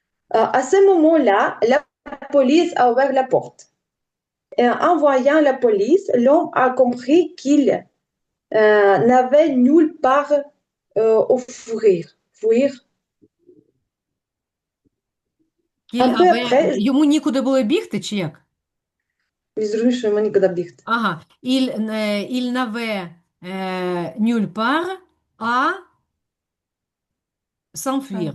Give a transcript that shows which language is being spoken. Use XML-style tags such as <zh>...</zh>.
<fr>À ce moment-là, la police a ouvert la porte. Et en voyant la police, l'homme a compris qu'il n'avait nulle part où fuir. Fuir. Qu'il Un peu avait... après,</fr> <uk>Йому нікуди було бігти, чи як? je зрозумів, що йому нікуди бігти. Ага.</uk> <fr>Il n'avait nulle part à s'enfuir.</fr>